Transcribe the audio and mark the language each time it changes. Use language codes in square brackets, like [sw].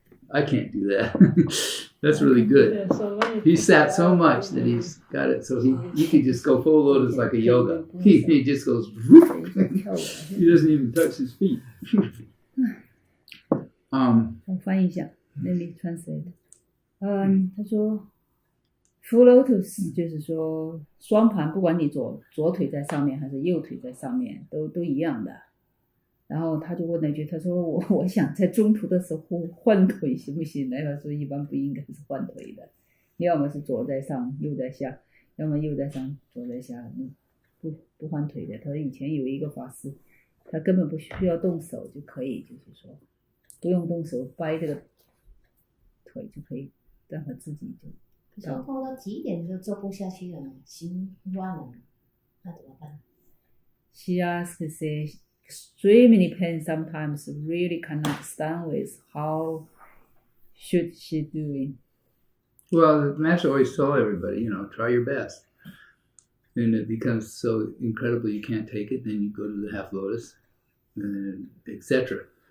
[en] I can't do that. That's really good. Yeah, so He sat so much that he's got it so he can just go full lotus like a yoga. He just goes, he doesn't even touch his feet. [zh] 我翻译一下 ， [en] Let me translate. [zh] 他说 ， [en] full lotus [zh] 就是说双盘，不管你左腿在上面还是右腿在上面，都一样的。然后他就问了一句，他说我想在中途的时候换腿行不行？来法说一般不应该是换腿的，你要么是左在上右在下，要么右在上左在下，不换腿的。他说以前有一个法师，他根本不需要动手就可以，就是说不用动手掰这个腿就可以让他自己就。可是痛到极点就做不下去了，心乱了，那怎么办？ [en] She asked, say, extremely pain sometimes really cannot stand with. How should she do it? Well, the master always told everybody, try your best. And it becomes so incredible you can't take it, then you go to the half lotus, etc.